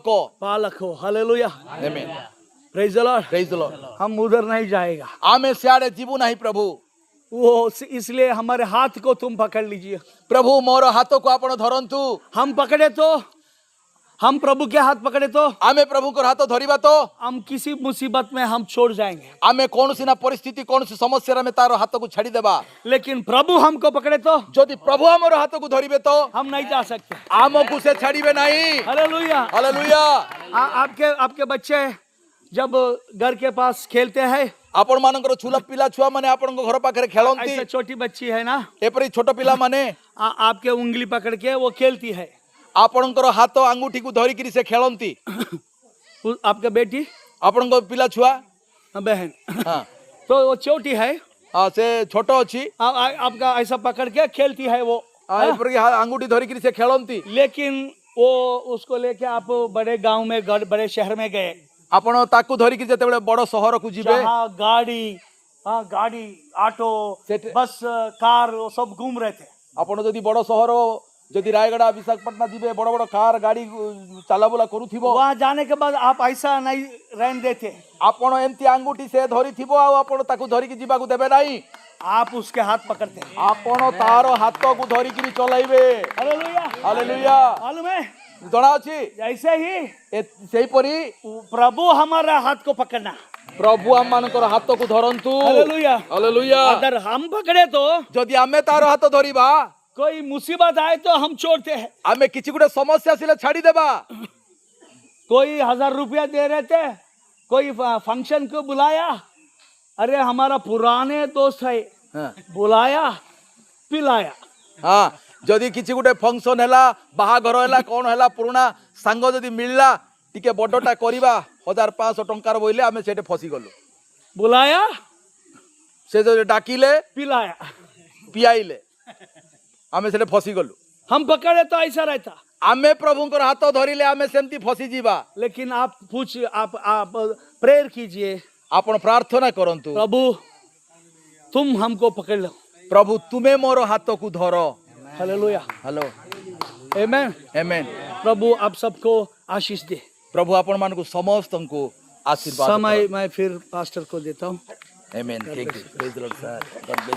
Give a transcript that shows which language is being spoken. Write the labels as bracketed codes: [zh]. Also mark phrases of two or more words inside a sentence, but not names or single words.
[hi] पालक हो। हालेलुया। [or] ଆମେନ୍। [en] praise the Lord. praise the Lord. [hi] हम उधर नहीं जाएगा। [or] ଆମେ ସିଆଡ଼େ ଯିବୁ ନାହିଁ ପ୍ରଭୁ। [hi] वो इसलिए हमारे हाथ को तुम पकड़ लीजिए। [or] ପ୍ରଭୁ ମୋର ହାତକୁ ଆପଣ ଧରନ୍ତୁ। [hi] हम पकड़े तो, हम प्रभु के हाथ पकड़े तो [or] ଆମେ ପ୍ରଭୁଙ୍କର ହାତ ଧରିବା ତ [hi] हम किसी मुसीबत में हम छोड़ जाएंगे। [or] ଆମେ କୌଣସି ନା ପରିସ୍ଥିତି, କୌଣସି ସମସ୍ୟାରେ ଆମେ ତାର ହାତକୁ ଛାଡ଼ିଦେବା। [hi] लेकिन प्रभु हमको पकड़े तो [or] ଯଦି ପ୍ରଭୁ ଆମର ହାତକୁ ଧରିବେ ତ [hi] हम नहीं जा सकते। [or] ଆମକୁ ସେ ଛାଡ଼ିବେ ନାହିଁ। [hi] हालेलुया। [or] ହାଲେଲୁୟା। [hi] आपके बच्चे जब घर के पास खेलते हैं, [or] ଆପଣ ମାନଙ୍କର ପିଲା ଛୁଆ ମାନେ ଆପଣଙ୍କ ଘର ପାଖରେ ଖେଳନ୍ତି। [hi] ऐसा छोटी बच्ची है ना, [or] ଏପରି ଛୋଟ ପିଲାମାନେ [hi] आपके उंगली पकड़ के वो खेलती है। [or] ଆପଣଙ୍କର ହାତ ଆଙ୍ଗୁଠିକୁ ଧରିକିରି ସେ ଖେଳନ୍ତି [hi] आपका बेटी [or] ଆପଣଙ୍କ ପିଲା ଛୁଆ [hi] बहन [or] ହଁ [hi] तो वो छोटी है [or] ହଁ, ସେ ଛୋଟ ଅଛି [hi] आपका ऐसा पकड़ के खेलती है वो [or] ଏପରିକି ଆଙ୍ଗୁଠି ଧରିକିରି ସେ ଖେଳନ୍ତି [hi] लेकिन वो उसको लेके आप बड़े गांव में बड़े शहर में गए [or] ଆପଣ ତାକୁ ଧରିକି ଯେତେବେଳେ ବଡ ସହରକୁ ଯିବେ [hi] जहाँ गाड़ी ऑटो सेठ- बस कार वो सब घूम रहे थे [or] ଆପଣ ଯଦି ବଡ ସହର ଯଦି ରାୟଗଡା ବିଶାଖାପାଟଣା ଯିବେ ବଡ ବଡ କାର ଗାଡି ଚାଲାବୁଲା କରୁଥିବ [hi] वहाँ जाने के बाद आप ऐसा नहीं रहने देते [or] ଆପଣ ଏମିତି ଆଙ୍ଗୁଠି ସେ ଧରିଥିବ ଆଉ ଆପଣ ତାକୁ ଧରିକି ଯିବାକୁ ଦେବେ ନାହିଁ [hi] आप उसके हाथ पकड़ते हैं [or] ଆପଣ ତାର ହାତକୁ ଧରିକିରି ଚଲାଇବେ [hi] हालेलुया [or] ହାଲେଲୁୟା [hi] मालूम है [or] ଜଣା ଅଛି [hi] जैसे ही [or] ସେହିପରି [hi] प्रभु हमारा हाथ को पकड़ना [or] ପ୍ରଭୁ ଆମମାନଙ୍କର ହାତକୁ ଧରନ୍ତୁ [hi] हालेलुया [or] ହାଲେଲୁୟା [hi] अगर हम पकड़े तो [or] ଯଦି ଆମେ ତାର ହାତ ଧରିବା [hi] कोई मुसीबत आए तो हम छोड़ते हैं [or] ଆମେ କିଛି ଗୋଟେ ସମସ୍ୟା ଆସିଲେ ଛାଡିଦେବା [hi] कोई 1000 रुपया दे रहे थे कोई फंक्शन को बुलाया अरे हमारा पुराने दोस्त है बुलाया पिलाया [or] ହଁ ଯଦି କିଛି ଗୋଟେ ଫଙ୍କସନ ହେଲା ବାହାଘର ହେଲା କଣ ହେଲା ପୁରୁଣା ସାଙ୍ଗ ଯଦି ମିଳିଲା ଟିକେ ବଡଟା କରିବା 1500 ଟଙ୍କାର ବୋଇଲେ ଆମେ ସେଠି ଫସିଗଲୁ [hi] बुलाया [or] ସେ ଯଦି ଡାକିଲେ [hi] पिलाया [or] ପିଆଇଲେ ଆମେ ସେଠି ଫସିଗଲୁ [hi] हम पकड़े तो ऐसा रहता [or] ଆମେ ପ୍ରଭୁଙ୍କର ହାତ ଧରିଲେ ଆମେ ସେମିତି ଫସିଯିବା [hi] लेकिन आप आप प्रेयर कीजिए [or] ଆପଣ ପ୍ରାର୍ଥନା କରନ୍ତୁ [hi] प्रभु तुम हमको पकड़ लो [or] ପ୍ରଭୁ ତୁମେ ମୋର ହାତକୁ ଧର [hi] हालेलुया [or] ହ୍ୟାଲୋ [hi] आमेन [or] ଆମେନ୍ [hi] प्रभु आप सबको आशीष दे [or] ପ୍ରଭୁ ଆପଣମାନଙ୍କୁ ସମସ୍ତଙ୍କୁ ଆଶୀର୍ବାଦ [hi] समय मैं फिर पास्टर को देता हूँ [en] Amen thank you praise the Lord sir God bless